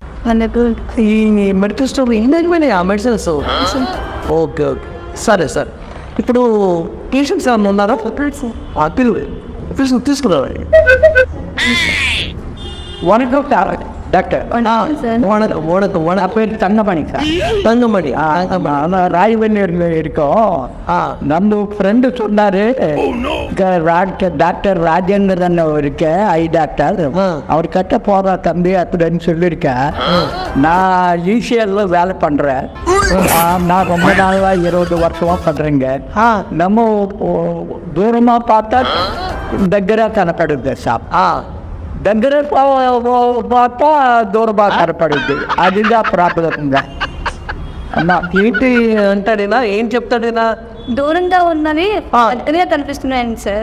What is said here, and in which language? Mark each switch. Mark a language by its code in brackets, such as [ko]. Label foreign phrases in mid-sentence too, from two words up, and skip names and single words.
[te] ఈ మెడికల్ స్టోర్ ఎన్ని అయిపోయినాయి ఆ మెడిసిన్స్? ఓకే ఓకే సరే సరే. ఇప్పుడు పేషెంట్స్ ఏమన్నా ఉన్నారా? పిలువు తీసుకురావాలి. [ta] வணக்கம் டாக்டர். வணக்கம் வணக்கம் வணக்கம். பேர் தங்கமணி சார். தங்கமணி ராயவெண்ணூர்ல இருக்கோம். நம்ம ஃப்ரெண்டு சொன்னாரு டாக்டர் ராஜேந்திரன் இருக்க [en] eye doctor, [ta] அவர் கிட்ட போற தம்பி அப்படின்னு சொல்லியிருக்கேன். நான் ஈசிஎல்ல வேலை பண்றேன். நான் ரொம்ப நாளா 20 வருஷமா பண்றேங்க. [te] நம்ம దూరమా பார்த்தா దగ్గర కనపడుద్ది సార్, దగ్గర பார்த்தா దూరమా కనపడుద్ది. అదిగా ప్రాబ్లం అన్నా. ఏంటి అంటాడేనా? ఏం చెప్తాడేనా? దూరంగా ఉన్నది దగ్గరగా కనిపిస్తున్నాయండి సార్.